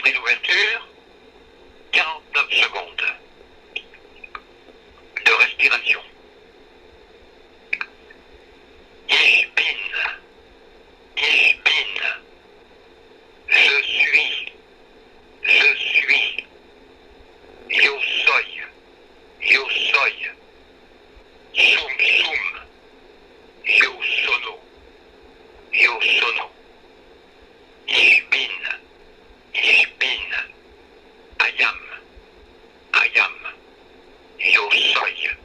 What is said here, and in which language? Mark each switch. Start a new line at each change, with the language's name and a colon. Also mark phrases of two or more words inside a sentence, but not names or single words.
French: d'ouverture, 49 secondes de respiration.
German: Ich bin,
French: je suis,
Spanish: yo soy,
Latin: sum,
Italian: yo sono,
German: ich bin,
English: I am,
Spanish: yo soy.